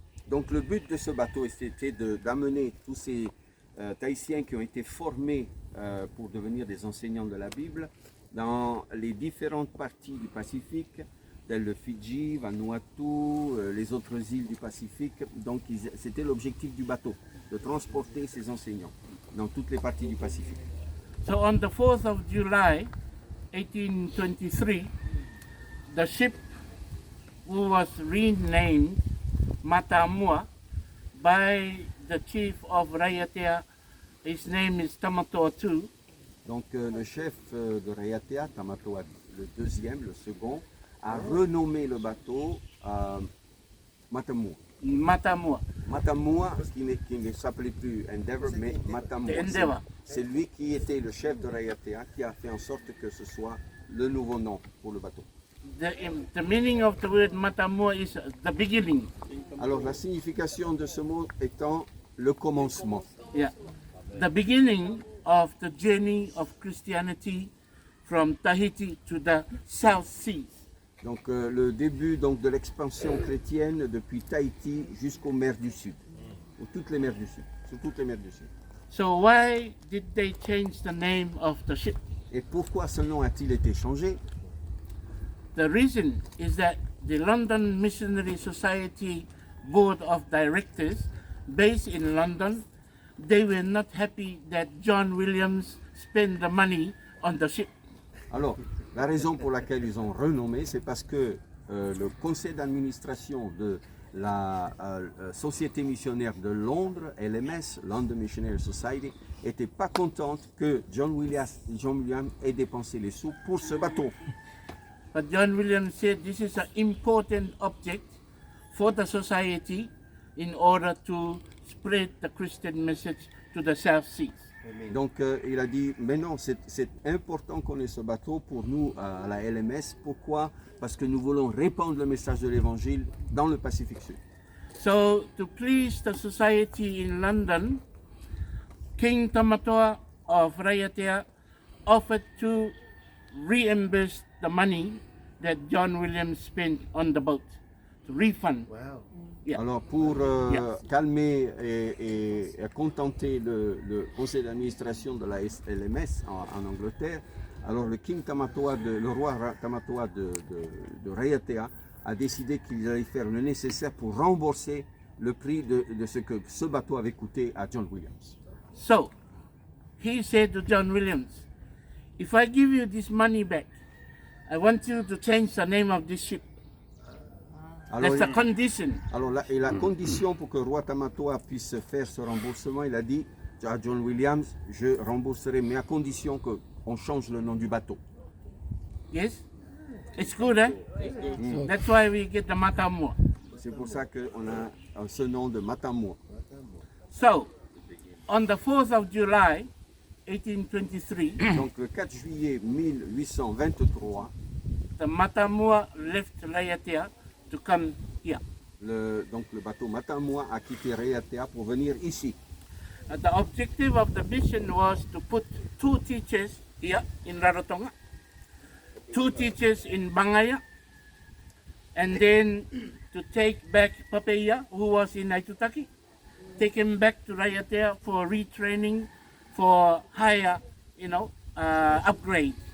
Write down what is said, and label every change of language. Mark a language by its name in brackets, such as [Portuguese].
[French] Donc le but de ce bateau, c'était d'amener tous ces Tahitiens qui ont été formés pour devenir des enseignants de la Bible dans les différentes parties du Pacifique, telles le Fidji, Vanuatu, les autres îles du Pacifique. Donc c'était l'objectif du bateau, de transporter ces enseignants dans toutes les parties du Pacifique. [English] So on the 4th of July, 1823, the ship, who was renamed Matamua by the chief of Raiatea, his name is Tamatoa II. [French] Donc le chef de Raiatea, Tamatoa le deuxième, le second, a renommé le bateau Matamua. Matamua. Matamua, qui ne s'appelait plus Endeavour, mais Matamua. Endeavour. C'est lui qui était le chef de Raiatea qui a fait en sorte que ce soit le nouveau nom pour le bateau. [English] The meaning of the word Matamua is the beginning. [French] Alors la signification de ce mot étant le commencement. [English] Yeah. The beginning of the journey of Christianity from Tahiti to the South Seas. [French] Donc le début donc, de l'expansion chrétienne depuis Tahiti jusqu'aux mers du Sud, ou toutes les mers du Sud, sur toutes les mers du Sud. [English] So why did they change the name of the ship? [French] Et pourquoi ce nom a-t-il été changé? [English] The reason is that the London Missionary Society Board of Directors, based in London, they were not happy that John Williams spent the money on the ship. [French] Alors, la raison pour laquelle ils ont renommé, c'est parce que le conseil d'administration de la Société missionnaire de Londres, LMS, London Missionary Society, n'était pas contente que John Williams ait dépensé les sous pour ce bateau. [English] But John Williams said this is an important object for the society in order to spread the Christian message to the South Seas. [French] Donc il a dit, mais non, c'est important qu'on ait ce bateau pour nous à la LMS. Pourquoi? Parce que nous voulons répandre le message de l'Évangile dans le Pacifique Sud. [English] So to please the society in London, King Tamatoa of Raiatea offered to reimburse the money that John Williams spent on the boat, to refund. Wow. Yeah. [French] Alors pour [English] Yeah. [French] calmer et contenter le conseil d'administration de la LMS en Angleterre, alors le roi Tamatoa de Raiatea a décidé qu'il allait faire le nécessaire pour rembourser le prix de ce que ce bateau avait coûté à John Williams. [English] So he said to John Williams, if I give you this money back, I want you to change the name of this ship. [French] Alors, [English] That's the condition. [French] alors la condition pour que le roi Tamatoa puisse faire ce remboursement, il a dit à John Williams, je rembourserai, mais à condition qu'on change le nom du bateau. [English] Yes? It's good, eh? That's why we get the Matamua. [French] C'est pour ça qu'on a ce nom de Matamua. [English] So, on the 4th of July, 1823, [French] Donc le 4 juillet 1823, [English] the Matamua left Raiatea to come here. [French] donc le bateau Matamua a quitté Raiatea pour venir ici. [English] The objective of the mission was to put 2 teachers here in Rarotonga, 2 teachers in Bangaya, and then to take back Papeia, who was in Aitutaki, take him back to Raiatea for retraining, for higher, upgrade.